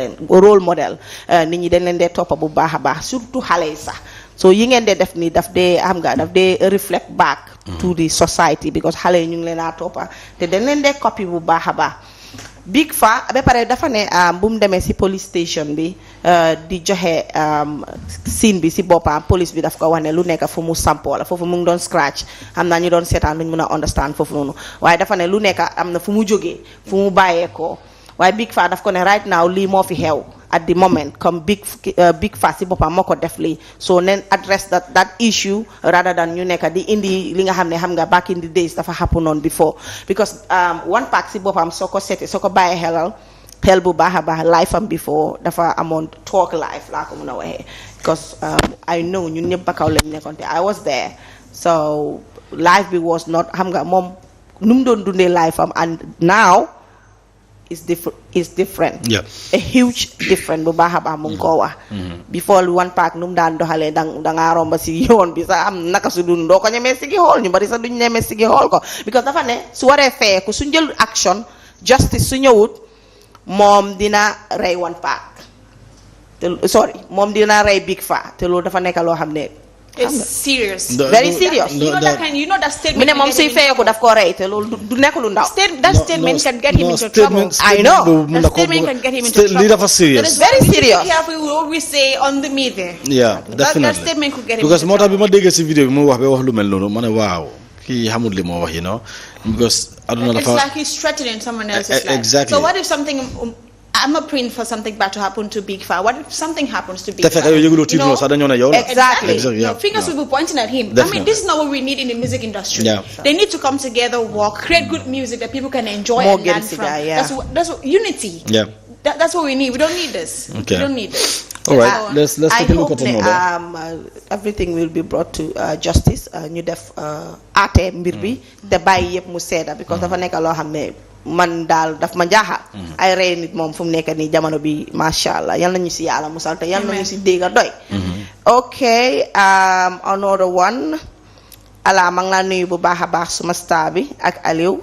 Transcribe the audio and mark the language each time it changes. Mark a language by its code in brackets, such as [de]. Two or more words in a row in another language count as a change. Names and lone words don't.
[wo] nit ñi dañ leen dee toppa bu baax a baax surtout xale yi sax so yi ngeen dee def nii daf dee [en] reflect back to the society because [wo] xale yi ñu ngi leen a toppa te dañ leen dee copy bu baax a baax Big Faa ba pare dafa ne bu mu demee si [en] police station [wo] bi di joxe scene bi si boppam police bi daf ko wax ne lu nekk fu mu sampoo la foofu mu ngi doon scratch am na ñu doon seetaan luñ mën a understand foofu noonu waaye dafa ne lu nekk am na fu mu jógee fu mu bàyyeekoo waaye Big Faa daf ko ne [en] right now [wo] lii moo fi xew [en] at the moment [wo] comme Big Faa si boppam moo ko def lii so nen [en] address that issue rather than [wo] ñu nekk di indi li nga xam ne xam nga [en] back in the days [wo] dafa [en] happen on before because [wo] One Pac si boppam soo ko seetee soo ko bàyyee xel bu baax a baax life am before dafa amoon [en] talk life [wo] laa ko mun a waxee [en] because I know [wo] ñun ñëpp Bakaw lañ nekkoon te [en] I was there so life [wo] bi [en] was not [wo] xam nga moom nu mu doon dundee life am [en] and now is different. Yeah. A huge different [wo] bu baax a baax mu ngi koo wax. Before One Pac nu mu daan doxalee dangaa romba si yoon bi sax am naka su dund doo ko ñemee sigi xool ñu bari sax duñ ñemee sigi xool ko because dafa ne su waree feeku su jël [en] action justice [wo] su ñëwut moom dina rey One Pac te sorry moom dina rey Big Faa te loolu dafa nekk loo xam ne. [en] It's serious. Very serious. You know that statement. [wo] Mu ne moom suy feeku daf ko rey te loolu du nekk lu ndaw. [en] That statement can get him into trouble. I know. That statement can get him into trouble. [wo] Lii dafa serious. [en] Very serious. Be careful with what we say on the media. Yeah, definitely. That statement could get him because into [wo] moo tax [en] trouble. [wo] bi ma déggee si vidéo bi mu wax ba wax lu mel noonu ma ne waaw kii xamul li moo wax because aduna [en] It's [wo] dafa [en] like he's threatening someone else's life. exactly. So what if something I'm not praying for something bad to happen to Big Faa. What if something happens to Big [wo] te fekk [en] Faa? [wo] yow yëguloo tiitloo sax dañoo ne yow la. [en] Exactly. No, fingers will be pointing at him. I Definitely. mean, this is not what we need in the music industry. Yeah. They need to come together, work, create good music that people can enjoy More and learn Gelsey from. guy, yeah. That's what unity. Yeah. That's what we need. We don't need this. Okay. We don't need this. All right, let's take a look at another. Everything will be brought to justice. [wo] Ñu def ate mbir bi te bàyyi yëpp mu seeda because dafa nekk loo xam ne man daal daf ma jaaxal ay rey nit moom fu mu nekk nii jamono bi [ar] ما شاء الله [wo] yal nañu si yàlla musal te yal nañu si dégg doy [en] okay another one [wo] ala maa ngi laa nuyu bu baax a baax suma star bi ak Aliou